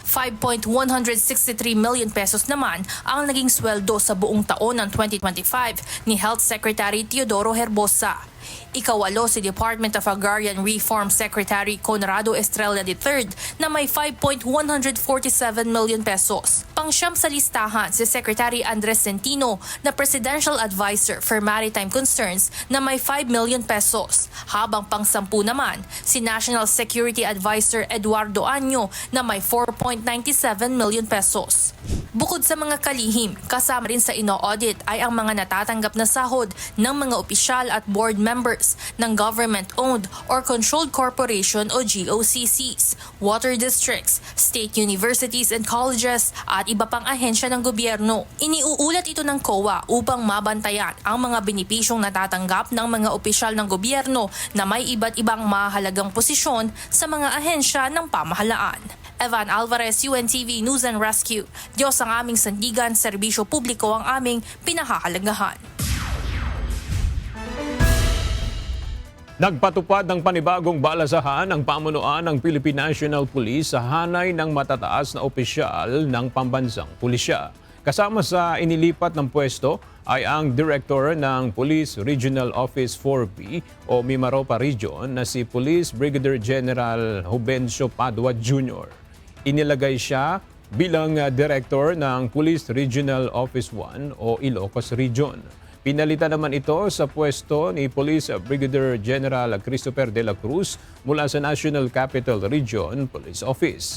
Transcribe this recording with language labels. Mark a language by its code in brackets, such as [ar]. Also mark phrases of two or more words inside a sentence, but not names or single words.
[tl] 5.163 million pesos naman ang naging sweldo sa buong taon ng 2025 ni Health Secretary Teodoro Herbosa. Ikawalo si Department of Agrarian Reform Secretary Conrado Estrella III na may 5.147 million pesos. Pangsyam sa listahan si Secretary Andres Centino na Presidential Advisor for Maritime Concerns na may 5 million pesos. Habang pangsampu naman si National Security Advisor Eduardo Año na may 4.97 million pesos. Bukod sa mga kalihim, kasama rin sa ino-audit ay ang mga natatanggap na sahod ng mga opisyal at [en] board members [tl] ng government-owned or controlled corporation o GOCCs, [en] water districts, state universities and colleges [tl] at iba pang ahensya ng gobyerno. Iniuulat ito ng COA upang mabantayan ang mga benepisyong natatanggap ng mga opisyal ng gobyerno na may iba't ibang mahalagang posisyon sa mga ahensya ng pamahalaan. Evan Alvarez, UNTV News and Rescue. Diyos ang aming sandigan, serbisyo publiko ang aming pinahahalagahan. Nagpatupad ng panibagong balasahan ang pamunuan ng Philippine National Police sa hanay ng matataas na opisyal ng pambansang pulisya. Kasama sa inilipat ng pwesto ay ang Director ng Police Regional Office 4B o Mimaropa Region na si Police Brigadier General Jubencio Padua Jr. Inilagay siya bilang Director ng Police Regional Office 1 o Ilocos Region. Pinalitan naman ito sa pwesto ni Police Brigadier General Christopher de la Cruz mula sa National Capital Region Police Office.